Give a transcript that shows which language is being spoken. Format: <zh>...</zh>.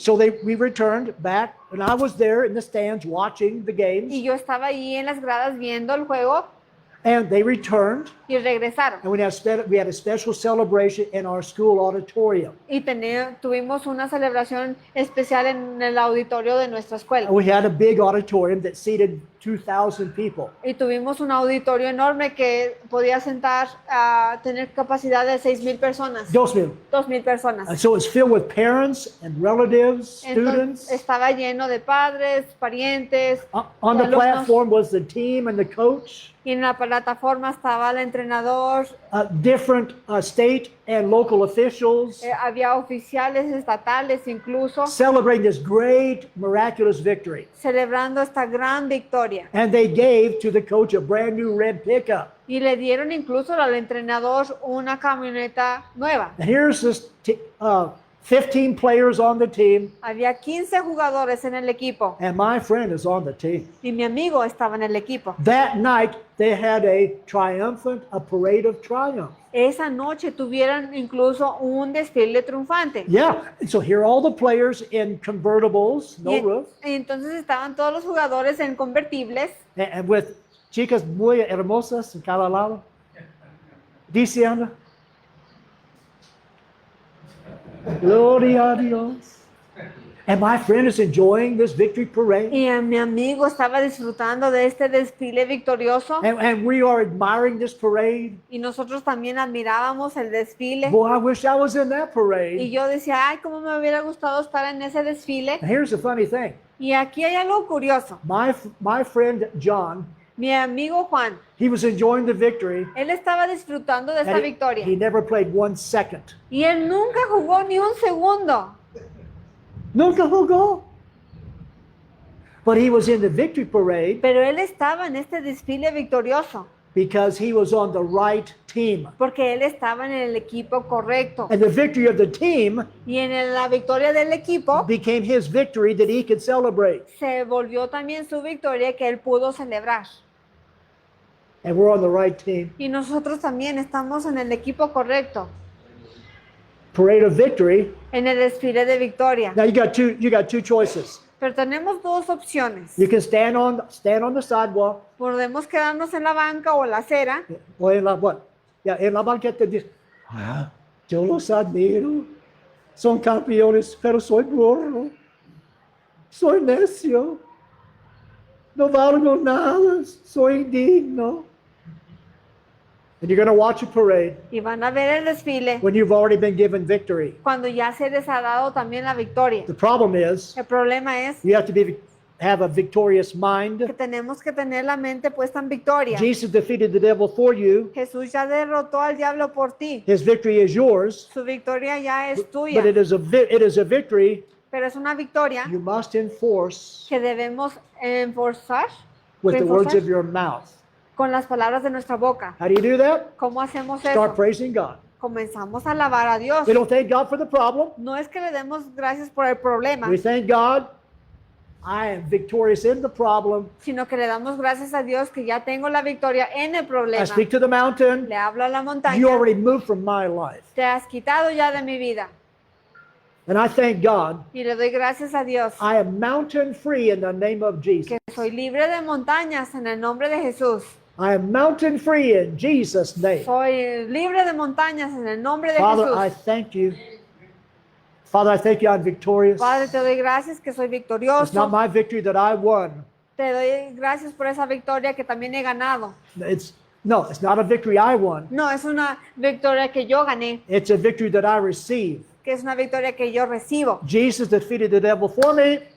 <en>So we returned back, and I was there in the stands watching the games.</en> <es>Y yo estaba ahí en las gradas viendo el juego.</es> <en>And they returned,</en> <es>Y regresaron.</es> <en>and we had a special celebration in our school auditorium.</en> <es>Y tuvimos una celebración especial en el auditorio de nuestra escuela.</es> <en>And we had a big auditorium that seated 2,000 people.</en> <es>Y tuvimos un auditorio enorme que podía sentar a tener capacidad de 6,000 personas.</es> <en>2,000.</en> <es>2,000 personas.</es> <en>And so it's filled with parents and relatives,</en> <es>Entonces</es> <en>students.</en> <es>estaba lleno de padres, parientes.</es> <en>On the</en> <es>alumnos.</es> <en>platform was the team and the coach.</en> <es>Y en la plataforma estaba el entrenador.</es> <en>Different state and local officials</en> <es>Había oficiales estatales incluso</es> <en>celebrating this great miraculous victory.</en> <es>celebrando esta gran victoria.</es> <en>And they gave to the coach a brand new red pickup.</en> <es>Y le dieron incluso al entrenador una camioneta nueva.</es> <en>And here's this 15 players on the team,</en> <es>Había 15 jugadores en el equipo</es> <en>and my friend is on the team.</en> <es>y mi amigo estaba en el equipo.</es> <en>That night, they had a parade of triumph.</en> <es>Esa noche tuvieron incluso un desfile triunfante.</es> <en>Yeah, and so here are all the players in convertibles, no roof,</en> <es>Y entonces estaban todos los jugadores en convertibles</es> <en>and with</en> <es>chicas muy hermosas en cada lado, diciendo, Gloria a Dios.</es> <en>And my friend is enjoying this victory parade.</en> <es>y mi amigo estaba disfrutando de este desfile victorioso</es> <en>And we are admiring this parade.</en> <es>y nosotros también admirábamos el desfile.</es> <en>Boy, I wish I was in that</en> <es>Y</es> <en>parade.</en> <es>yo decía, ay, cómo me hubiera gustado estar en ese desfile.</es> <en>And here's the funny thing.</en> <es>Y aquí hay algo curioso.</es> <en>My friend John,</en> <es>Mi amigo Juan,</es> <en>he was enjoying the victory.</en> <es>él estaba disfrutando de esta</es> <en>And</en> <es>victoria.</es> <en>he never played 1 second.</en> <es>Y él nunca jugó ni un segundo. Nunca jugó.</es> <en>But he was in the victory parade</en> <es>Pero él estaba en este desfile victorioso.</es> <en>because he was on the right team.</en> <es>Porque él estaba en el equipo correcto.</es> <en>And the victory of the team</en> <es>Y en la victoria del equipo</es> <en>became his victory that he could celebrate.</en> <es>se volvió también su victoria que él pudo celebrar.</es> <en>And we're on the right team.</en> <es>Y nosotros también estamos en el equipo correcto.</es> <en>Parade of victory.</en> <es>En el desfile de victoria.</es> <en>Now you got two choices.</en> <es>Pero tenemos dos opciones.</es> <en>You can stand on the sidewalk</en> <es>Podemos quedarnos en la banca o la acera. o en la banqueta dice, yo los admiro. Son campeones, pero soy burro. Soy necio. No valgo nada. Soy indigno.</es> <en>And you're going to watch a parade</en> <es>y van a ver el desfile</es> <en>when you've already been given victory.</en> <es>cuando ya se les ha dado también la victoria.</es> <en>The problem is</en> <es>El problema es</es> <en>you have to have a victorious</en> <es>que</es> <en>mind.</en> <es>tenemos que tener la mente puesta en victoria.</es> <en>Jesus defeated the devil for you.</en> <es>Jesús ya derrotó al diablo por ti.</es> <en>His victory is yours.</en> <es>Su victoria ya es</es> <en>But</en> <es>tuya,</es> <en>it is a victory</en> <es>pero es una victoria</es> <en>you must enforce</en> <es>que debemos enforzar</es> <en>with the words</en> <es>reforzar</es> <en>of your mouth.</en> <es>con las palabras de nuestra boca.</es> <en>How do you do that?</en> <es>¿Cómo hacemos</es> <en>Start</en> <es>eso?</es> <en>praising God.</en> <es>Comenzamos a alabar a Dios.</es> <en>We don't thank God for the problem.</en> <es>No es que le demos gracias por el problema,</es> <en>We thank God, I am victorious in the problem.</en> <es>sino que le damos gracias a Dios que ya tengo la victoria en el</es> <en>I</en> <es>problema.</es> <en>speak to the mountain.</en> <es>Le hablo a la montaña.</es> <en>You already moved from my life.</en> <es>Te has quitado ya de mi vida.</es> <en>And I thank God,</en> <es>Y le doy gracias a Dios</es> <en>I am mountain free in the name of Jesus.</en> <es>que soy libre de montañas en el nombre de Jesús.</es> <en>I am mountain free in Jesus' name.</en> <es>Soy libre de montañas en el nombre de</es> <en>Father, I</en> <es>Jesús.</es> <en>thank you. Father, I thank you I'm victorious.</en> <es>Padre, te doy gracias que soy</es> <en>It's not</en> <es>victorioso.</es> <en>my victory that I won.</en> <es>Te doy gracias por esa victoria que también he ganado.</es> <en>It's not a victory I won.</en> <es>No, es una victoria que yo gané,</es> <en>It's a victory that I received.</en> <es>que es una victoria que yo recibo.</es> <en>Jesus defeated the devil for me.</en>